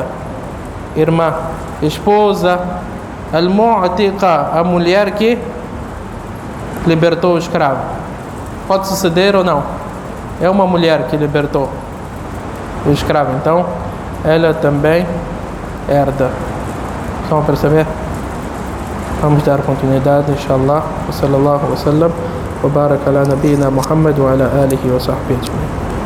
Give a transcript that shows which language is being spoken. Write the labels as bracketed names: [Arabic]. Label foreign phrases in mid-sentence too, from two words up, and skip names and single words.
[Portuguese] Irmã, esposa, al-mu'tiqa, a mulher que libertou o escravo. Pode suceder ou não? É uma mulher que libertou o escravo, então ela também herda. Estão a perceber? Vamos dar continuidade, inshallah. [Arabic] وصلى الله وسلم وبارك على نبينا محمد وعلى آله وصحبه أجمعين.